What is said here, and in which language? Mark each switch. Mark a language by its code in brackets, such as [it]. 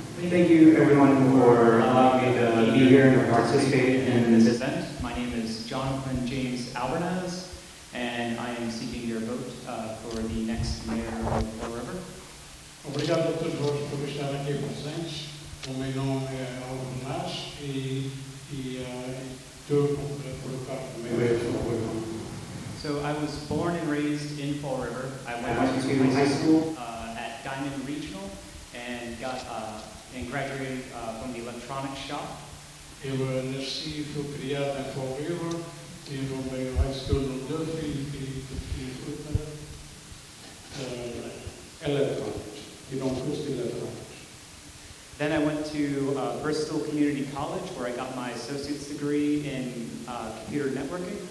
[en] Thank you everyone for allowing me to be here and participate in this event. My name is Jonathan James Albanese, and I am seeking your vote for the next mayor of Fall River. [pt] Obrigado a todos vós por estarem aqui presentes. O meu nome é Albanese e estou por colocar o meu erro. [en] So I was born and raised in Fall River. I went to high school at Diamond Regional and graduated from the electronics shop. [pt] Eu nasci e fui criado em Fall River, tive o meu high school no Duffy e fui para electronics, tive curso de electronics. [en] Then I went to Bristol Community College, where I got my associate's degree in computer networking.